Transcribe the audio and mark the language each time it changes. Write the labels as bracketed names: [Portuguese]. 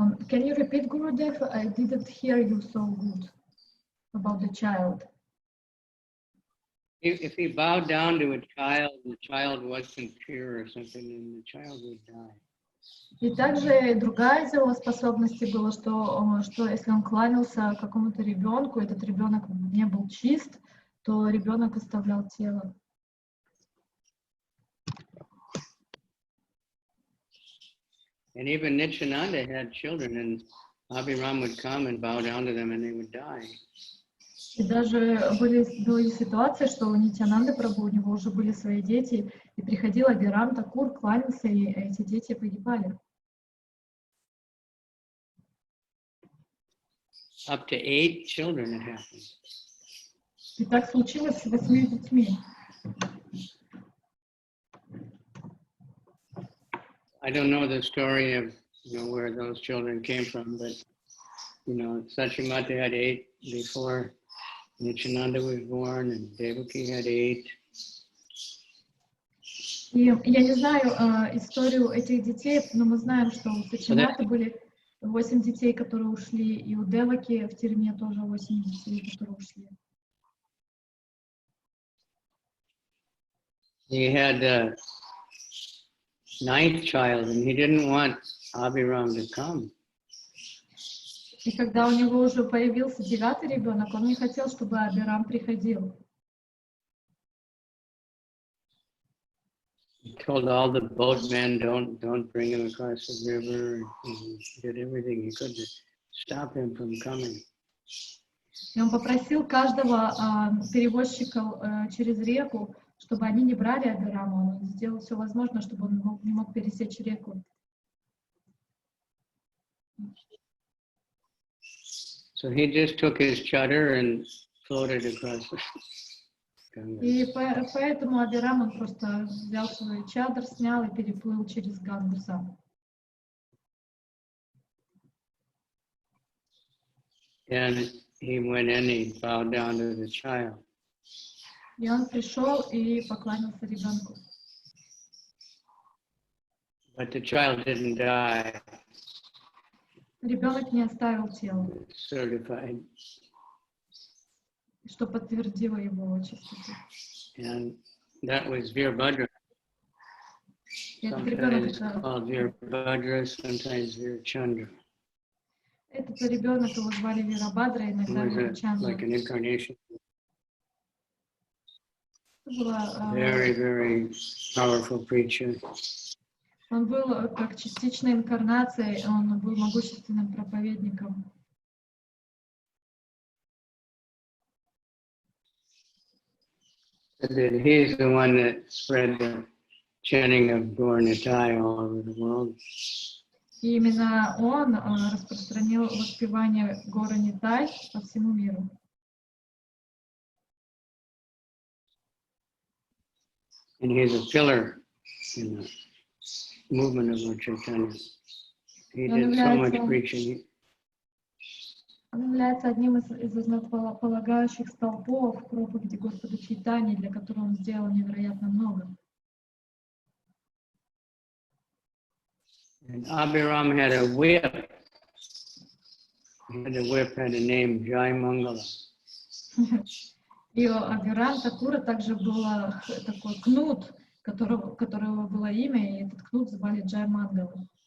[English] Can you repeat, Gurudev? I didn't hear you so good about the child. If he bowed down to a child, the child wasn't pure or something, then the child would die. [Russian] И также другая из его способностей была, что если он кланялся какому-то ребенку, этот ребенок не был чист, то ребенок оставлял тело. [English] And even Nityananda had children, and Abhiram would come and bow down to them, and they would die. [Russian] И даже были ситуации, что у Нитьянанды Прабху, у него уже были свои дети, и приходил Абхирам Такур, кланялся, и эти дети погибали. [English] Up to 8 children it happened. [Russian] И так случилось с 8 детьми. [English] I don't know the story of where those children came from, but Sachimata had 8 before Nityananda was born, and Devaki had 8. [Russian] И я не знаю историю этих детей, но мы знаем, что у Сачиматы были 8 детей, которые ушли, и у Деваки в тюрьме тоже 8 детей, которые ушли. [English] He had a 9th child, and he didn't want Abhiram to come. [Russian] И когда у него уже появился 9-й ребенок, он не хотел, чтобы Абхирам приходил. [English] He told all the boatmen, don't bring him across the river. He did everything he could to stop him from coming. [Russian] И он попросил каждого перевозчика через реку, чтобы они не брали Абхирама. Он сделал все возможное, чтобы он не мог пересечь реку. [English] So he just took his chadar and floated across the [Russian] И поэтому Абхирам, он просто взял свой чадр, снял и переплыл через Гангу сам. [English] And he went in, he bowed down to the child. [Russian] И он пришел и поклонился ребенку. [English] But the child didn't die. [Russian] Ребенок не оставил тело, [English] Certified. [Russian] что подтвердило его чистоту. [English] And that was Veerbhadra. [Russian] Этот ребенок [English] Sometimes called Veerbhadra, sometimes Veerchandra. [Russian] Этот ребенок его звали Вирабхадра, иногда Вирачандра. [English] Like an incarnation. Very, very powerful preacher. [Russian] Он был как частичной инкарнацией, он был могущественным проповедником. [English] He's the one that spread the chanting of Gaur-Nitai all over the world. [Russian] И именно он распространил воспевание Гора-Нитай по всему миру. [English] And he's a pillar in the movement of Lord Chaitanya. He did so much preaching. [Russian] Он является одним из основополагающих столпов в проповеди Господа Чайтаньи, для которого он сделал невероятно много. [English] And Abhiram had a whip. The whip had a name, Jai Mangala. [Russian] И у Абхирам Такура также был такой кнут, которого было имя, и этот кнут звали Джай Мангала.